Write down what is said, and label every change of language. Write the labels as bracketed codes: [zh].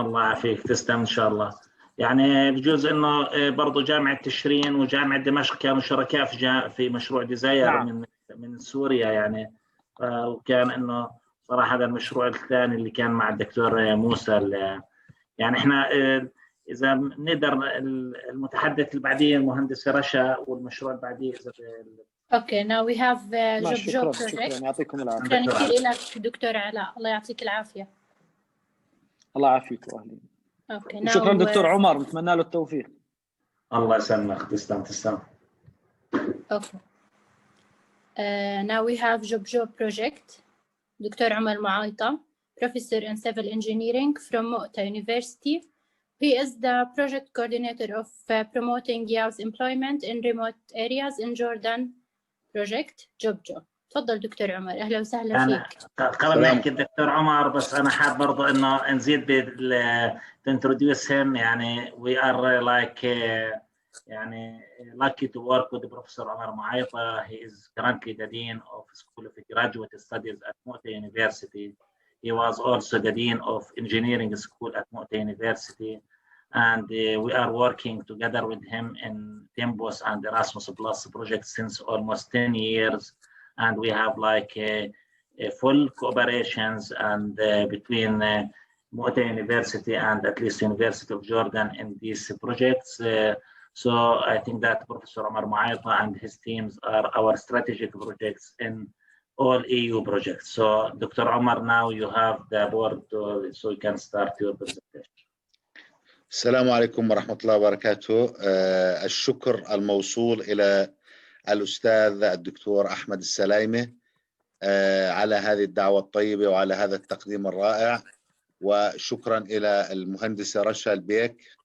[ar] الله يعافيك، تسلم ان شاء الله. يعني بجوز انه برضه جامعه تشرين وجامعه دمشق كانوا شركاء في مشروع ديزاير. نعم. من سوريا يعني، وكان انه صراحه هذا المشروع الثاني اللي كان مع الدكتور موسى يعني احنا اذا نقدر المتحدث اللي بعديه المهندسه رشا، والمشروع اللي بعديه اذا [en] Okay now we have job project. [ar] شكرا يعطيكم العافيه. شكرا كثير لك دكتور علاء، الله يعطيك العافيه. الله يعافيك واهلين. اوكي شكرا دكتور عمر، نتمنى له التوفيق. الله يسلمك، تسلم. [en] Okay now we have job project. Doctor عمر معايطة, Professor in Civil Engineering from Mu'ta University. He is the project coordinator of promoting youth employment in remote areas in Jordan project job. [ar] تفضل دكتور عمر، أهلا وسهلا فيك. قبل ما أحكي الدكتور عمر، بس أنا حاب برضه إنه نزيد [en] to introduce him. يعني we are like يعني lucky to work with Professor Omar Muaita. He is currently the Dean of School of Graduate Studies at Mu'ta University. He was also the Dean of Engineering School at Mu'ta University. And we are working together with him in Tempus and Erasmus Plus projects since almost 10 years. And we have like a full cooperations and between Mu'ta University and at least University of Jordan in these projects. So I think that Professor Omar Muaita and his teams are our strategic projects in all EU projects. So Dr. Omar, now you have the board, so you can start your presentation. [ar] السلام عليكم ورحمة الله وبركاته. الشكر الموصول إلى الأستاذ الدكتور أحمد السلايمة على هذه الدعوة الطيبة وعلى هذا التقديم الرائع، وشكرا إلى المهندسة رشا البيك